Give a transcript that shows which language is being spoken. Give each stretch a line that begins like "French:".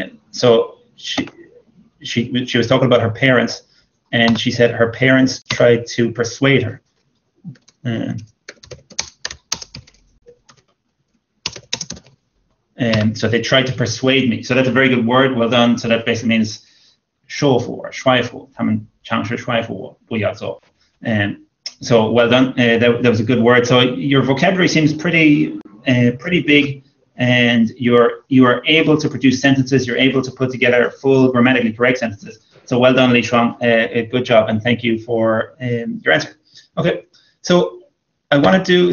English: So she was talking about her parents, and she said her parents tried to persuade her. So they tried to persuade me. So that's a very good word. Well done. So that basically means
Chinese: 说服or 说服，他们尝试说服我不要做。
English: So well done. That was a good word. So your vocabulary seems pretty big, and you are able to produce sentences. You're able to put together full grammatically correct sentences. So well done, Li Shuang. Good job, and thank you for your answer. Okay, so I want to do.